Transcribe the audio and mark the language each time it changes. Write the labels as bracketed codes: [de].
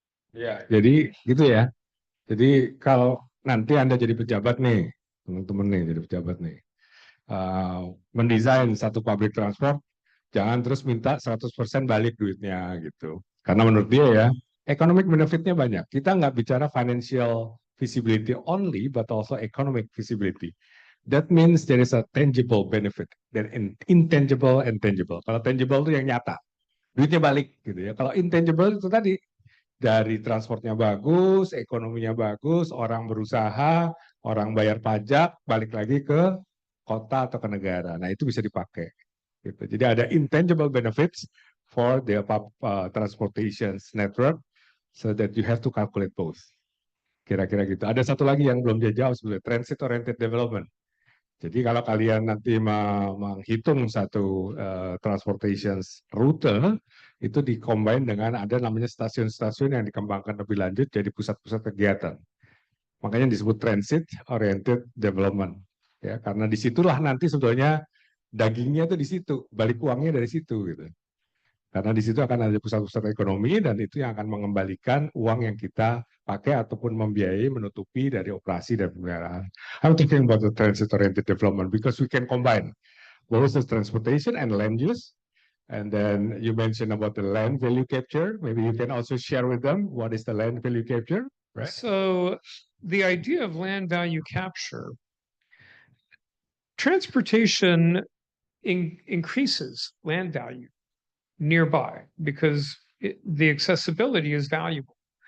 [id] Ya, jadi gitu ya. Jadi kalau nanti Anda jadi pejabat nih, teman-teman nih jadi pejabat nih, mendesain satu public transport, jangan terus minta 100% balik duitnya gitu. Karena menurut dia ya, economic benefitnya banyak. Kita nggak bicara [en] financial visibility only, but also economic visibility. That means there is a tangible benefit, dan intangible and tangible. [id] Kalau tangible itu yang nyata, duitnya balik gitu ya. Kalau intangible itu tadi, dari transportnya bagus, ekonominya bagus, orang berusaha, orang bayar pajak, balik lagi ke kota atau ke negara. Nah itu bisa dipakai. Gitu. Jadi ada [en] intangible benefits for the transportation network, so that you have to calculate both. [id] Kira-kira gitu. Ada satu lagi yang belum dia jawab sebetulnya, transit-oriented development. Jadi kalau kalian nanti menghitung satu transportation rute, itu dikombin dengan ada namanya stasiun-stasiun yang dikembangkan lebih lanjut jadi pusat-pusat kegiatan. Makanya disebut transit oriented development. Ya, karena disitulah nanti sebetulnya dagingnya tuh di situ, balik uangnya dari situ gitu. Karena di situ akan ada pusat-pusat ekonomi dan itu yang akan mengembalikan uang yang kita pakai ataupun membiayai menutupi dari operasi dan pemeliharaan. [en] I'm talking about the transit-oriented development because we can combine both the transportation and land use. And then you mentioned about the land value capture. Maybe you can also share with them what is the land value capture, right? So the idea of land value capture, transportation increases land value nearby because the accessibility is valuable.